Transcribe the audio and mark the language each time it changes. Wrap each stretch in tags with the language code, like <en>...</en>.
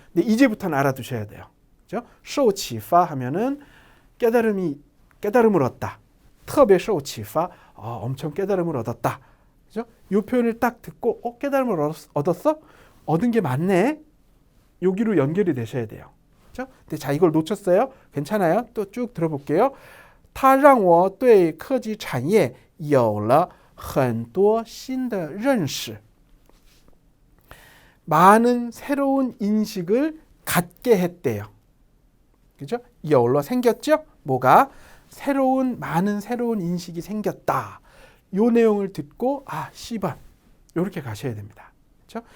<ko>근데 이제부터는 알아두셔야 돼요. 그죠? 受启发 하면은 깨달음을 얻다.</ko> <zh>特别受启发.</zh> <ko>엄청 깨달음을 얻었다. 그죠? 요 표현을 딱 듣고 깨달음을 얻었어? 얻은 게 많네. 여기로 연결이 되셔야 돼요. 그죠? 근데 자, 이걸 놓쳤어요? 괜찮아요? 또 쭉 들어볼게요.</ko> <zh>它让我对科技产业有了很多新的认识.</zh> <ko>많은 새로운 인식을 갖게 했대요. 그죠? 有了 생겼죠? 뭐가? 많은 새로운 인식이 생겼다. 요 내용을 듣고 C번 이렇게 가셔야 됩니다. 그렇죠?</ko>